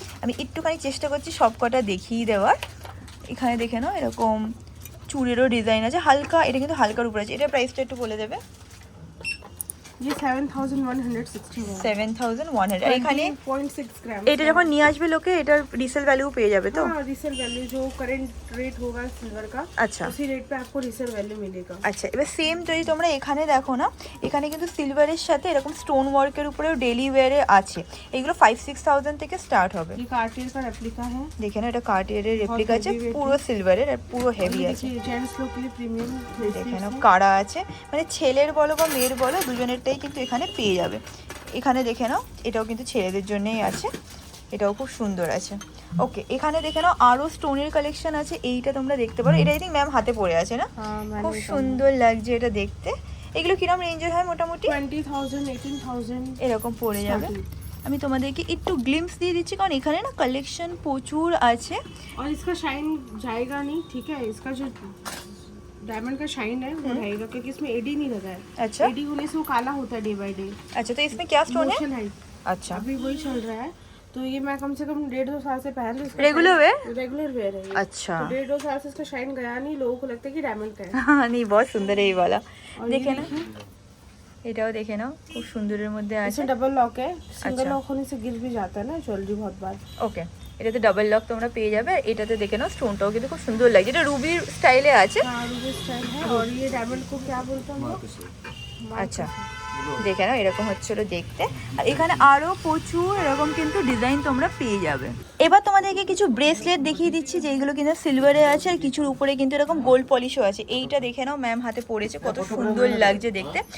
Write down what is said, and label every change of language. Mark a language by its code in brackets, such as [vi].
[bn] আমি একটুখানি চেষ্টা করছি সব কটা দেখিয়ে দেওয়ার। এখানে দেখে নাও এরকম চুড়েরও ডিজাইন আছে হালকা, এটা কিন্তু হালকার উপর আছে। এটা প্রাইসটা একটু বলে দেবে? [hi] ये 7,161 [bn] 7,100। এখানে [hi] 0.6 ग्राम। [bn] এটা যখন নিয়ে আসবে লোকে, এটার রিসেল ভ্যালু পেয়ে যাবে তো? [hi] हाँ, रीसेल वैल्यू जो करंट रेट होगा सिल्वर का, [bn] আচ্ছা [hi] उसी रेट पे आपको रीसेल वैल्यू मिलेगा। [bn] আচ্ছা, এবার সেম যদি তোমরা এখানে দেখো না, এখানে কিন্তু সিলভারের সাথে এরকম স্টোন ওয়ার্কের উপরেও ডেলি ওয়্যারে আছে। এগুলো 5-6,000 থেকে স্টার্ট হবে। [hi] ये कार्टियर का रेप्लिका है। [bn] দেখে না, এটা কার্টিয়ারের রেপ্লিকা আছে, পুরো সিলভারের আর পুরো হেভি আছে। [hi] जेंट्स लोग के लिए प्रीमियम [bn] দেখে নাও কারা আছে, মানে ছেলের বলো বা মেয়ের বলো, দুজনেরটাই কিন্তু এখানে পেয়ে যাবে। এখানে দেখে নাও, এটাও কিন্তু ছেলেদের জন্যই আছে, এটাও খুব সুন্দর আছে। ওকে, এখানে দেখে নাও আরও স্টোনের কালেকশন আছে। এইটা তোমরা দেখতে পারো, এটা আই থিঙ্ক ম্যাম হাতে পড়ে আছে না? খুব সুন্দর লাগছে এটা দেখতে। এগুলো কিরম রেঞ্জের হয় মোটামুটি? 20,000 18,000 এরকম পড়ে যাবে। আমি তোমাদেরকে একটু গ্লিম্পস দিয়ে দিচ্ছি, কারণ এখানে না কালেকশন প্রচুর আছে। [hi] और इसका शाइन जाएगा नहीं, ठीक है। इसका जो डायमंड का शाइन है वो रहेगा, क्योंकि इसमें एडी नहीं लगा है। अच्छा, एडी होने से वो काला होता है डे बाय डे। अच्छा तो इसमें क्या स्टोन है? मोशन है, अच्छा, अभी वही चल रहा है। तो ये मैं कम से कम 1.5-2 साल से पहन रही हूँ। Regular wear? रेगुलर वेयर है ये। अच्छा, तो 1.5-2 साल से इसका शाइन गया नहीं, लोगों को लगता है कि डायमंड का है। हाँ नहीं, बहुत सुंदर है ये वाला। और देखे ये [bn] ना, এটাও দেখে নাও, খুব সুন্দরের মধ্যে আছে। [hi] इसमें डबल लॉक है, सिंगल अच्छा। लॉक होने से गिर भी जाता है ना ज्वेलरी बहुत बार। [bn] ওকে, এটাতে ডাবল লক তোমরা পেয়ে যাবে। এটাতে দেখে নাও স্টোনটাও কিন্তু খুব সুন্দর লাগছে, এটা রুবির স্টাইলে আছে। [hi] हाँ, रूबी स्टाइल है। और ये डायमंड को क्या बोलते हैं हम लोग? [bn] আচ্ছা, দেখে নাও এরকম হচ্ছিল দেখতে। আর এখানে আরও প্রচুর এরকম কিন্তু ডিজাইন তোমরা পেয়ে যাবে। এবার তোমাদেরকে কিছু ব্রেসলেট দেখিয়ে দিচ্ছি, যেগুলো কিন্তু সিলভারে আছে, আর কিছুর উপরে কিন্তু এরকম গোল্ড পলিশও আছে। এইটা দেখে নাও, ম্যাম হাতে পড়েছে, কত সুন্দর লাগছে দেখতে।